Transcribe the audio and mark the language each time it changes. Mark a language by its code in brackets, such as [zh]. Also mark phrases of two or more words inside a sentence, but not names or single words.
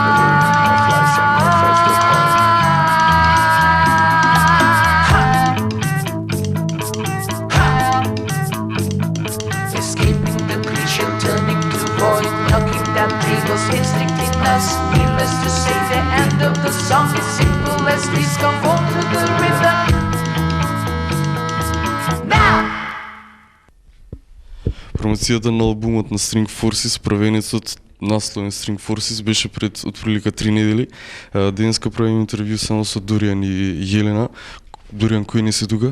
[en] Escaping the creature, turning to void, knocking down tables, instinct in us. Needless to say, the end of the song is simple as please conform to the rhythm. [mk] Промоцијата на албумот на String Forces, правенецот насловен String Forces, беше пред отприлика 3 недели. Денеска правим интервју само со Доријан и Јелена. Доријан, кој не се тука?